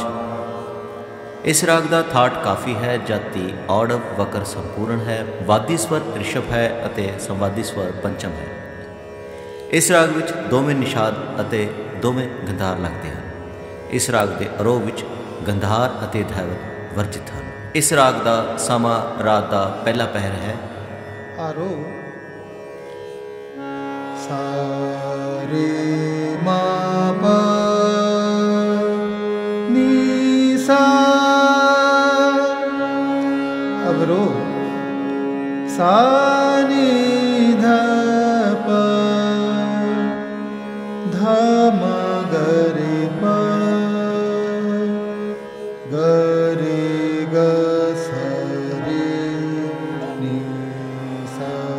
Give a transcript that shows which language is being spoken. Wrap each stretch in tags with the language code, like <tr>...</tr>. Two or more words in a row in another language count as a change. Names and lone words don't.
<hi>इस राग का थाट काफ़ी है, जाति औड़व वकर संपूर्ण है, वादी स्वर ऋषभ है अते संवादी स्वर पंचम है। इस राग</hi> <pa>विच दोवें</pa> <hi>निषाद</hi> <pa>अते दोवें</pa> <hi>गंधार लगते हैं। इस राग के आरोह विच गंधार अते धैवत वर्जित हैं। इस राग का समा रात का पहला पहर है। आरोह सा रे मा पा नी सा, अवरोह सा नी ध प ध म ग रे प ग रे ग स रे नी सा।</hi>